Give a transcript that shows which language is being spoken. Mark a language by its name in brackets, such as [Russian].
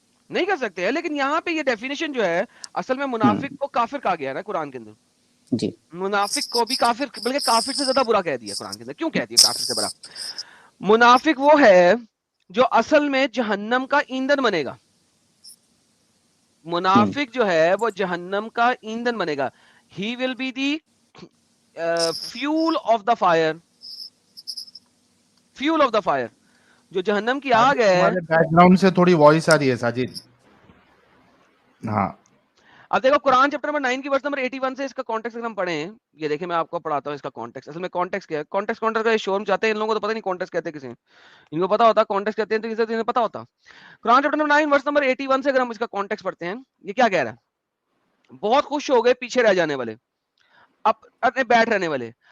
[Urdu] نہیں کر سکتے ہیں، لیکن یہاں پہ یہ ڈیفینیشن جو ہے اصل میں منافق کو کافر کہا گیا ہے نا قرآن کے اندر. جی، منافق کو بھی کافر، بلکہ کافر سے زیادہ برا کہہ دیا قرآن کے اندر. کیوں کہہ دیا کافر سے برا؟ منافق وہ ہے جو اصل میں جہنم کا ایندھن بنے گا. منافق جو ہے وہ جہنم کا ایندھن بنے گا. [English] He will be the fuel of the fire, fuel of the fire. [Urdu] جو جہنم کی آگ ہے. ہمارے بیک گراؤنڈ سے تھوڑی وائس آ رہی ہے ساجد. ہاں اب دیکھو قرآن چیپٹر نمبر 9 کی ورس نمبر 81 سے اس کا کانٹیکس اگر ہم پڑھیں، یہ دیکھیں میں آپ کو پڑھاتا ہوں اس کا کانٹیکس. اصل میں کانٹیکس کیا ہے؟ کانٹیکس کا شور چاہتے ہیں ان لوگوں کو تو پتہ نہیں کانٹیکس کہتے کسے. ان کو پتا ہوتا کانٹیکس کہتے ہیں تو کسے انہیں پتا ہوتا. قرآن چیپٹر نمبر 9 ورس نمبر 81 سے اگر ہم اس کا کانٹیکس پڑھتے ہیں، یہ کیا کہہ رہا ہے؟ بہت خوش ہو گئے پیچھے رہ جانے والے، اپنے بیٹھ رہنے والے.